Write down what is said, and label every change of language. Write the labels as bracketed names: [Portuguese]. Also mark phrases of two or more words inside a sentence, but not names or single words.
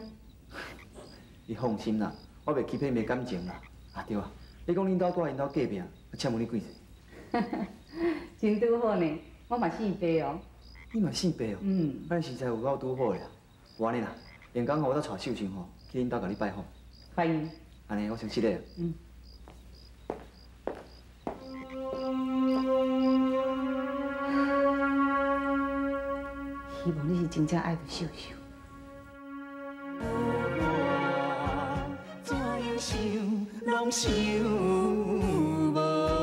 [Min Nan Chinese] 你放心啦，我袂欺骗伊的感情啦。啊对啊，你讲恁兜住因兜隔壁，请问你几岁？真拄好呢，我嘛姓白哦。你嘛姓白哦？嗯。咱身材有够拄好啦。有安尼啦，连讲吼我再带秀秀吼去恁兜甲你拜访。欢迎。安尼，我先失礼了。嗯。希望你是真正爱着秀秀。怎样想，拢想无。